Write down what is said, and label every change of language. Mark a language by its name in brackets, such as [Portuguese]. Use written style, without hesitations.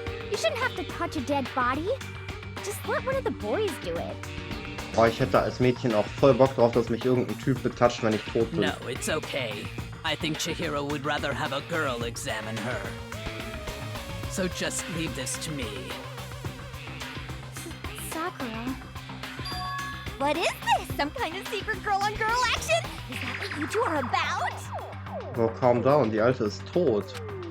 [English] You shouldn't have to touch a dead body. Just let one of the boys do it. [German] Boah, ich hätte als Mädchen auch voll Bock drauf, dass mich irgendein Typ betatscht, wenn ich tot bin. [English] No, it's okay. I think Chihiro would rather have a girl examine her. So just leave this to me. Sakura. What is this? Some kind of secret girl-on-girl action? Is that what you two are about? Oh, calm down, [German] die Alte ist tot.